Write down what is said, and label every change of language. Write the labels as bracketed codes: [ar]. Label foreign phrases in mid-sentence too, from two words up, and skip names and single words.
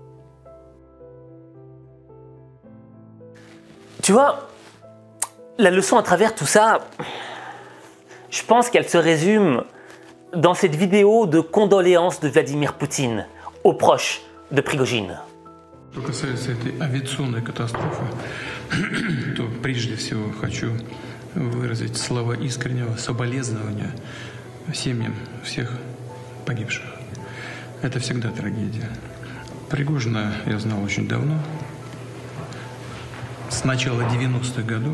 [fr] Tu vois, la leçon à travers tout ça, je pense qu'elle se résume dans cette vidéo de condoléances de Vladimir Poutine aux proches de Prigojine. [ru] Что касается этой авиационной катастрофы, то прежде всего хочу выразить слова искреннего соболезнования семьям всех погибших. Это всегда трагедия. Пригожина я знал очень давно, с начала 90-х годов.